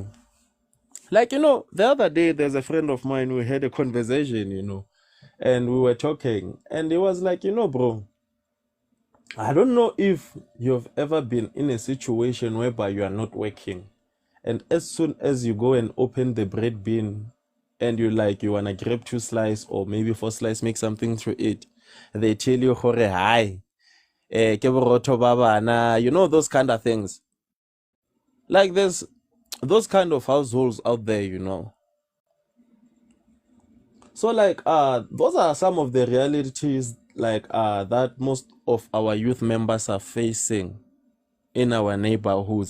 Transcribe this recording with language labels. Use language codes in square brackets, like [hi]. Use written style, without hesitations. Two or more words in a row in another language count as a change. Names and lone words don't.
[en] Like, the other day, there's a friend of mine, we had a conversation, and we were talking, and he was like, bro, I don't know if you've ever been in a situation whereby you are not working, and as soon as you go and open the bread bin and you wanna grab 2 slices or maybe 4 slices, make something to eat, they tell you, [st] "Hore, hi, ke borotho ba bana," [en] those kind of things. Like, there's those kind of households out there. So, like, those are some of the realities, like, that most of our youth members are facing in our neighborhoods.